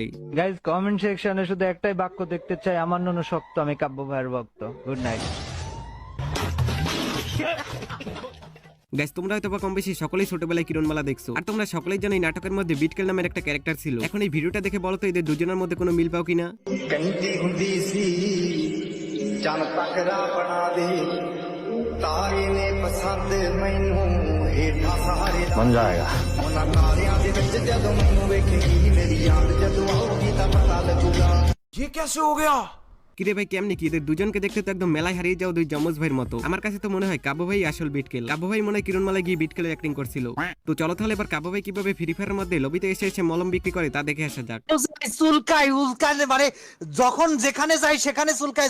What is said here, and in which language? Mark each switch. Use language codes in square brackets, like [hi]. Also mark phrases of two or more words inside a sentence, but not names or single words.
[bn] গাইস [en] comment section [bn] শুধু একটাই বাক্য দেখতে চাই, আমার নুনু শক্ত, আমি কাব্য ভাইয়ের ভক্ত। [en] good night. [bn] গাইস, তোমরা হয়তো বা কম বেশি সকলেই ছোটবেলায় কিরণমালা দেখছো, আর তোমরা সকলেই জানো এই নাটকের মধ্যে বিটকেল নামের একটা ক্যারেক্টার ছিল। এখন এই ভিডিওটা দেখে বলো তো এদের দুজনের মধ্যে কোনো মিল পাও কিনা। [pa] ਕਹਿੰਦੀ ਹੁੰਦੀ ਸੀ ਚੰਨ ਤੱਕਰਾ ਬਣਾ ਦੇ ਤਾਰੇ ਨੇ ਪਸੰਦ ਮੈਨੂੰ ਹੇਠਾਂ ਸਹਾਰੇ ਬਣ ਜਾਏਗਾ ਉਹਨਾਂ ਤਾਰਿਆਂ ਦੇ ਵਿੱਚ ਜਦੋਂ ਮੈਨੂੰ ਵੇਖੇਗੀ ਮੇਰੀ ਯਾਦ ਜਦੋਂ ਆਉਗੀ ਤਾਂ ਪਤਾ ਲੱਗੂਗਾ [hi] ये कैसे हो गया? [bn] কিরে ভাই, কেমনি কি? এদের দুজনকে দেখতে তো একদম মেলায় হারিয়ে যাও দুই যমজ ভাইয়ের মতো। আমার কাছে তো মনে হয় কাব্বু ভাই আসল বিটকেল। কাব্বু ভাই মনে হয় কিরণমালায় গিয়ে বিটকেলের অ্যাক্টিং করছিল। তো চলো তাহলে এবার কাব্বু ভাই কিভাবে ফ্রি ফায়ারের মধ্যে লবিতে এসে এসে মলম বিক্রি করে তা দেখে আসা যাক। চুলকায় উল্কায়, মানে যখন যেখানে যাই সেখানে চুলকায়।